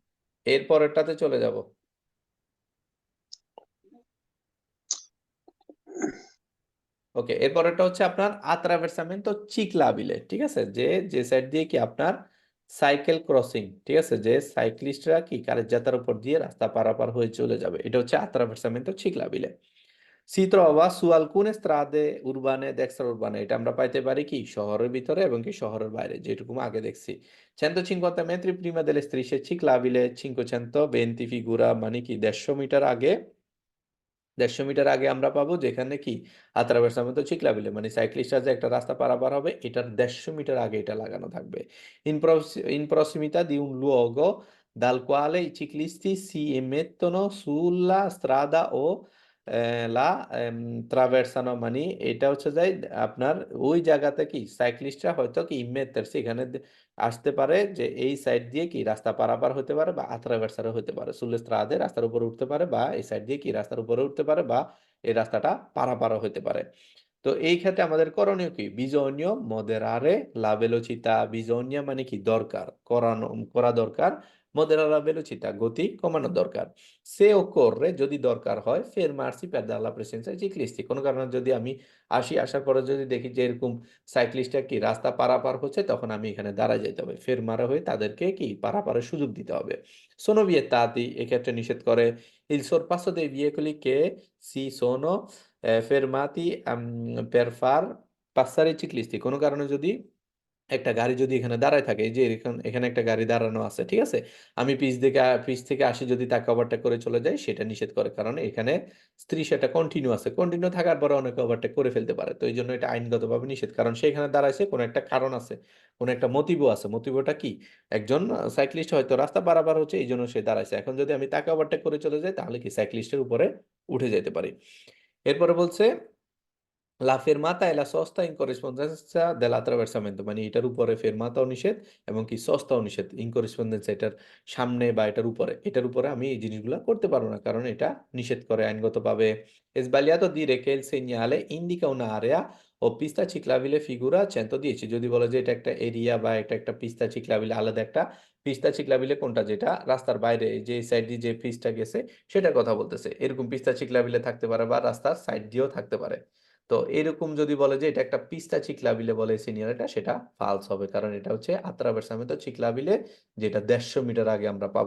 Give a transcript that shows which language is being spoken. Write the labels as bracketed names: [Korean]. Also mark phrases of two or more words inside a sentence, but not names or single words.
[Bangla] এর পরেরটাতে চলে যাব। ওকে, এরপরেরটা হচ্ছে আপনার [Italian] attraversamento ciclabile, [Bangla] ঠিক আছে? যে সাইড দিয়ে কি আপনার সাইকেল ক্রসিং, ঠিক আছে? যে সাইক্লিস্টরা কি কারেজ্জাতার উপর দিয়ে রাস্তা পারাপার হয়ে চলে যাবে, এটা হচ্ছে [Italian] attraversamento ciclabile. Si trova su alcune strade urbane ed extraurbane, [Bangla] এটা আমরা পাইতে পারি কি শহরের ভিতরে এবং কি শহরের বাইরে, যেটুকু আগে দেখছি। [Italian] 150 metri prima delle strisce ciclabili, 520 figura [Bangla] মানে কি 150 মিটার আগে, 150 মিটার আগে আমরা পাবো যেখানে কি [Italian] attraversamento ciclabile [Bangla] মানে সাইক্লিস্টরা যে একটা রাস্তা পারাপার হবে এটার 150 মিটার আগে এটা লাগানো থাকবে। [Italian] In prossimità di un luogo dal quale i ciclisti si mettono sulla strada o la traversano, [Bangla] মানে এটা হচ্ছে যে আপনার ওই জায়গাতে কি সাইক্লিস্টরা হয়তো কি ইমেত্তারসি এখানে আসতে পারে, যে এই সাইড দিয়ে কি রাস্তা পারাপার হতে পারে বা attraversare হতে পারে, [Italian] sulle strade [Bangla] রাস্তার উপরে উঠতে পারে, বা এই সাইড দিয়ে কি রাস্তার উপরে উঠতে পারে বা এই রাস্তাটা পারাপারও হতে পারে। তো এই ক্ষেত্রে আমাদের করণীয় কি? [Italian] bisogna moderare la velocità, bisogna [Bangla] মানে কি দরকার, করা দরকার, [Italian] moderare la velocità [Bangla] গতি কমানো দরকার। [Italian] se occorre [Bangla] যদি দরকার হয় [Italian] fermarsi per dare la presenza ai ciclisti, [Bangla] কোনো কারণে যদি আমি আসার পরে যদি দেখি যে এরকম সাইক্লিস্টরা কি রাস্তা পারাপার হচ্ছে, তখন আমি এখানে দাঁড়ায় যেতে হবে, ফেরমারা হয়ে তাদেরকে কি পারাপারের সুযোগ দিতে হবে। [Italian] sono vietati, [Bangla] এক্ষেত্রে নিষেধ করে [Italian] il sorpasso dei veicoli che si sono fermati per far passare i ciclisti, [Bangla] কোনো কারণে যদি একটা গাড়ি যদি এখানে দাঁড়ায় থাকে, এই যে এখানে একটা গাড়ি দাঁড়ানো আছে, ঠিক আছে? আমি পিছ থেকে আসি যদি তাকে ওভারটেক করে চলে যাই, সেটা নিষেধ করে, কারণ এখানে সেটা কন্টিনিউ আছে, কন্টিনিউ থাকার পরে অনেকে ওভারটেক করে ফেলতে পারে, তো এই জন্য এটা আইনগতভাবে নিষেধ, কারণ সে এখানে দাঁড়াইছে কোনো একটা কারণ আছে, কোনো একটা মোটিভ আছে। মোটিভটা কি? একজন সাইক্লিস্ট হয়তো রাস্তা পারাপার হচ্ছে এই জন্য সে দাঁড়াইছে, এখন যদি আমি তাকে ওভারটেক করে চলে যাই তাহলে কি সাইক্লিস্টের উপরে উঠে যেতে পারি। এরপরে বলছে [Italian] La fermata e la sosta in corrispondenza dell'attraversamento, [Bangla] মানে এটার উপরে ফেরমাতাও নিষেধ এবং কি সস্তাও নিষেধ, [Italian] in corrispondenza [Bangla] এটার সামনে বা এটার উপরে আমি এই জিনিসগুলো করতে পারবো না, কারণ এটা নিষেধ করে আইনগতভাবে। [Italian] È sbagliato dire che il segnale indica un'area o pista ciclabile figura 110, [Bangla] যদি বলে যে এটা একটা এরিয়া বা এটা একটা [Italian] pista ciclabile, [Bangla] আলাদা একটা [Italian] pista ciclabile [Bangla] কোনটা, যেটা রাস্তার বাইরে যে সাইড দিয়ে যে পিস্তা গেছে সেটার কথা বলতেছে, এরকম [Italian] pista ciclabile [Bangla] থাকতে পারে বা রাস্তার সাইড দিয়েও থাকতে পারে। তো এরকম যদি বলে যে এটা একটা [Italian] pista ciclabile [Bangla] বলে সিনিয়র, এটা সেটা ফালস হবে, কারণ এটা হচ্ছে [Italian] attraversamento ciclabile, [Bangla] যেটা 150 মিটার আগে আমরা পাবো।